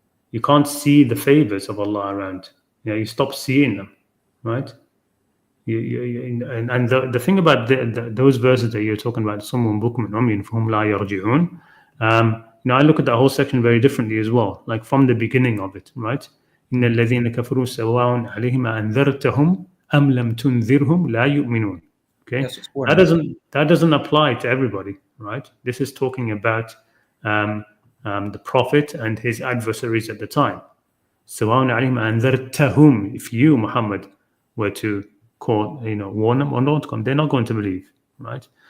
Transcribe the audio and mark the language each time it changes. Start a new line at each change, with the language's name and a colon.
English: You can't see the favors of Allah around. You stop seeing them, right? And the thing about those verses that you're talking about,
Arabic: someone bukman umyun fahum la yarji'un,
English: I look at that whole section very differently as well. Like from the beginning of it, right?
Arabic: إن الذين كفروا سواء عليهم أنذرتهم أم لم تنذرهم لا يؤمنون.
English: Okay, yes, that doesn't apply to everybody, right? This is talking about the Prophet and his adversaries at the time.
Arabic: سواء عليهم أنذرتهم.
English: If you, Muhammad, were to warn them or not, they're not going to believe, right?